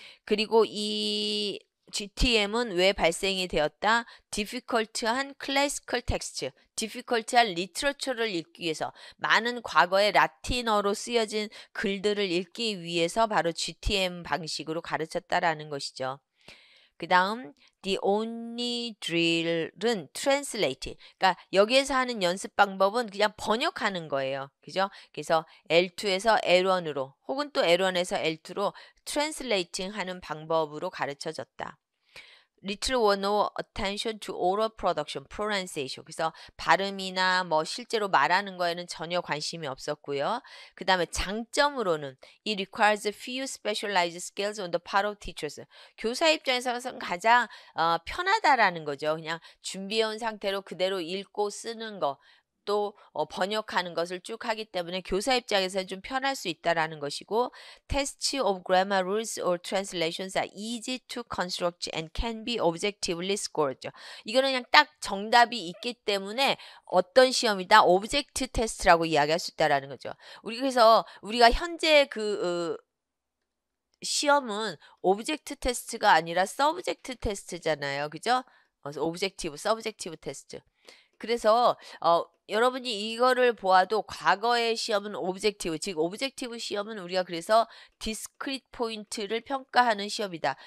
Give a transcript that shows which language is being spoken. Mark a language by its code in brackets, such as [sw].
[ko] 그리고 이 GTM은 왜 발생이 되었다? difficult한 classical text, difficult한 리터처를 읽기 위해서 많은 과거의 라틴어로 쓰여진 글들을 읽기 위해서 바로 GTM 방식으로 가르쳤다라는 것이죠. 그 다음 [en] the only drill은 translate. [ko] 그러니까 여기에서 하는 연습 방법은 그냥 번역하는 거예요. 그죠? 그래서 L2에서 L1으로 혹은 또 L1에서 L2로 translating 하는 방법으로 가르쳐졌다. [en] Little or no attention to oral production, pronunciation. [ko] 그래서 발음이나 뭐 실제로 말하는 거에는 전혀 관심이 없었고요. 그 다음에 장점으로는 [en] it requires few specialized skills on the part of teachers. [ko] 교사 입장에서는 가장 편하다라는 거죠. 그냥 준비해온 상태로 그대로 읽고 쓰는 거. 또 번역하는 것을 쭉 하기 때문에 교사 입장에서는 좀 편할 수 있다라는 것이고 [en] Tests of grammar rules or translations are easy to construct and can be objectively scored. [ko] 이거는 그냥 딱 정답이 있기 때문에 어떤 시험이다? 오브젝트 테스트라고 이야기할 수 있다라는 거죠. 그래서 우리가 현재 시험은 오브젝트 테스트가 아니라 서브젝트 테스트잖아요. 그죠? 오브젝티브, 서브젝티브 테스트. 그래서 여러분이 이거를 보아도 과거의 시험은 오브젝티브, 즉 오브젝티브 시험은 우리가 그래서 디스크리트 포인트를 평가하는 시험이다.